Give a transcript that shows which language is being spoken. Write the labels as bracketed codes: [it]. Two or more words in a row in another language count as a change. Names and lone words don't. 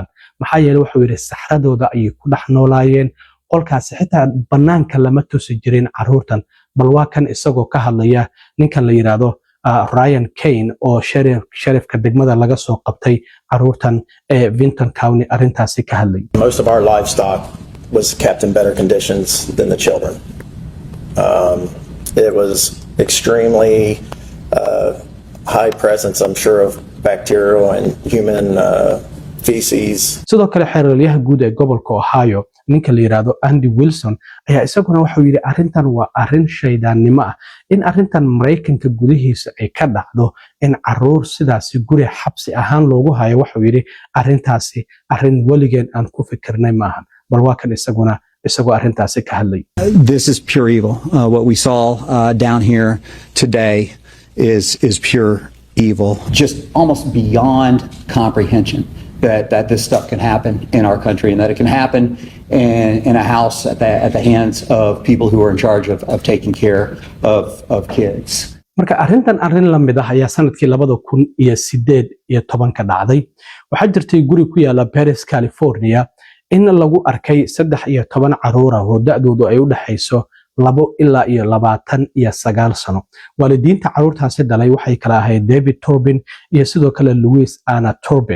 [so] maxaa yeelay waxa uu yiri saxradooda ayay ku dhex noolaayeen, qolkaasi xitaa banaanka lama tusi jirin caruurtan. bal waa kan isagoo ka hadlaya ninkan la yiraahdo Ryan Kane oo sheriffka degmada laga soo qabtay caruurtan ee Vinton County arrintaasi ka hadlay. [en] Most of our livestock was kept in better conditions than the children. It was extremely high presence, I'm sure, of bacterial and human feces. [so] sidoo kale xeeraryaha guud ee gobolka Ohio ninka la yiraahdo Andy Wilson ayaa isaguna waxa uu yiri arrintan waa arrin shaydaannimo ah. in arrintan Mareykanka gudihiisa ay ka dhacdo in caruur sidaasi guri xabsi ahaan loogu hayo, waxa uu yiri arrintaasi arrin weligeen aan ku fikirnay maahan. bal waa kan isagoo arrintaasi ka hadlay. [en] This is pure evil. What we saw down here today is pure evil, just almost beyond comprehension. That this stuff can happen in our country and that it can happen in a house at the hands of people who are in charge of taking care of kids. [so] marka arrin la mid ah ayaa sanadkii 2018 ka dhacday. waxaa jirtay guri ku yaala Paris, California in lagu arkay 13 caruur ah oo da'doodu ay u dhaxayso 2 ilaa iyo 29 sano. waalidiinta caruurtaasi dhalay waxay kala ahayd David Turbin iyo sidoo kale Louise Anna Turbin.